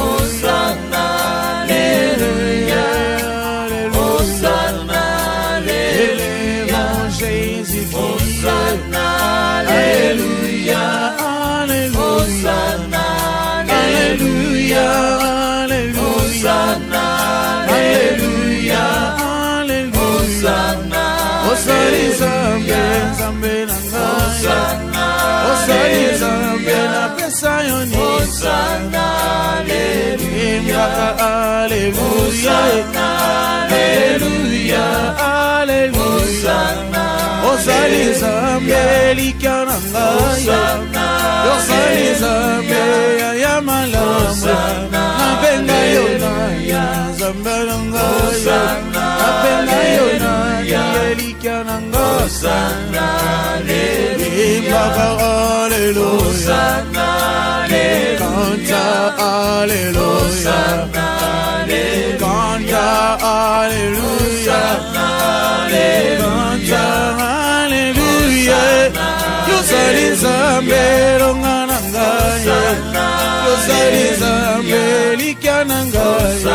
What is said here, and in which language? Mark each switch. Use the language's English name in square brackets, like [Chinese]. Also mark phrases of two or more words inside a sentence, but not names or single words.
[French] Hosanna, Alléluia, Hosanna, Alléluia, élevons Jésus, Hosanna, Alléluia, Hosanna, Alléluia, Alléluia, Hosanna, Alléluia, Hosanna, [Lingala] Osali Nzambe, Nzambe na ngai. [French] Hosanna, [Lingala] Osali Nzambe na pesa yo nini. [French] Hosanna, Alléluia, [Lingala] Imbaka Alléluia, [French] Hosanna, Alléluia, Alléluia. Hosanna, [Lingala] Osali Nzambe lika na ngai. [French] Hosanna, [Lingala] Osali Nzambe ya malamu. [French] Hosanna, [Lingala] Nabenga yo nani, nzambe na ngai nabenga yo nani elikya na ngai imbaka aleluya kanta aleluya kanta aleluya kanta aleluya yozali nzambe longa na ngai yozali nzambe elikya na ngai